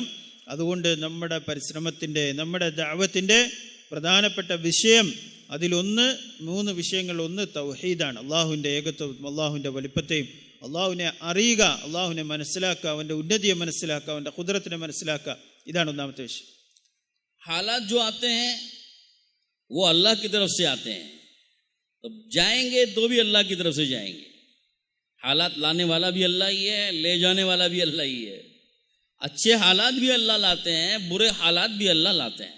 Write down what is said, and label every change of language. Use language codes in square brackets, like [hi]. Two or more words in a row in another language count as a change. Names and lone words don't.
[ml] അതുകൊണ്ട് നമ്മുടെ പരിശ്രമത്തിൻ്റെ, നമ്മുടെ ദഅവത്തിൻ്റെ പ്രധാനപ്പെട്ട വിഷയം അതിലൊന്ന്, 3 വിഷയങ്ങൾ. ഒന്ന് തൗഹീദാണ്, അള്ളാഹുവിൻ്റെ ഏകത്വം, അള്ളാഹുവിൻ്റെ വലിപ്പത്തെയും, അള്ളാഹുവിനെ അറിയുക, അള്ളാഹുവിനെ മനസ്സിലാക്കുക, അവൻ്റെ ഉന്നതിയെ മനസ്സിലാക്കുക, അവൻ്റെ ഖുദ്റത്തിനെ മനസ്സിലാക്കുക. ഇതാണ് ഒന്നാമത്തെ വിഷയം. [hi] हालात जो आते हैं वो अल्लाह की तरफ से आते हैं, तो जाएंगे तो भी अल्लाह की तरफ से जाएंगे. हालात लाने वाला भी अल्लाह ही है, ले जाने वाला भी अल्लाह ही है. अच्छे हालात भी अल्लाह लाते हैं, बुरे हालात भी अल्लाह लाते हैं.